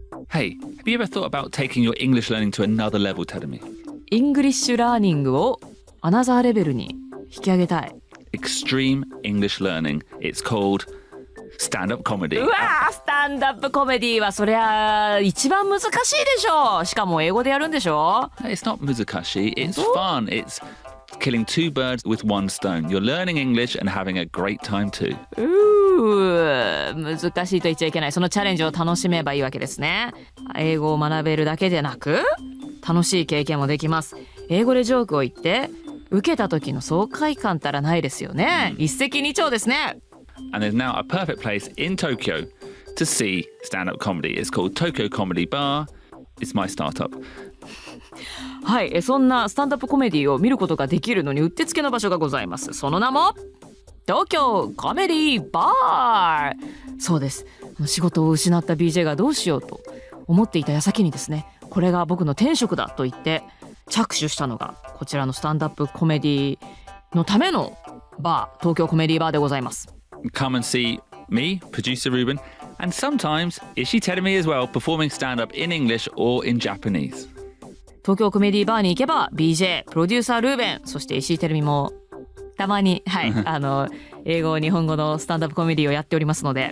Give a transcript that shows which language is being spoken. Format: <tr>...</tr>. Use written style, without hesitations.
<en>Hey, have you ever thought about taking your English learning to another level, Tedemi?</en> <ja>イングリッシュラーニングをアナザーレベルに引き上げたい。</ja> <en>Extreme English learning. It's called stand-up comedy.</en> <ja>うわー、スタンダップコメディはそりゃ一番難しいでしょ。しかも英語でやるんでしょ。</ja> <en>It's not 難しい.It's fun. It's killing two birds with one stone. You're learning English and having a great time too.</en> <ja>難しいと言っちゃいけない。そのチャレンジを楽しめばいいわけですね。英語を学べるだけでなく、楽しい経験もできます。英語でジョークを言って受けた時の爽快感たらないですよね。一石二鳥ですね。</ja> <en>And there's now a perfect place in Tokyo to see stand-up comedy. It's called Tokyo Comedy Bar. It's my startup.</en> <ja>はい、そんなスタンダップコメディを見ることができるのにうってつけの場所がございます。その名も東京コメディバー。そうです。仕事を失った BJ がどうしようと思っていた矢先にですね、これが僕の転職だと言って着手したのがこちらのスタンダップコメディのためのバー、東京コメディバーでございます。</ja> <en>Come and see me, producer Ruben, and sometimes Ishi Terumi as well, performing stand-up in English or in Japanese.</en> <ja>東京コメディバーに行けば BJ、プロデューサールーベン、そして石井てるみもたまに、はい、英語日本語のスタンダップコメディをやっておりますので。</ja>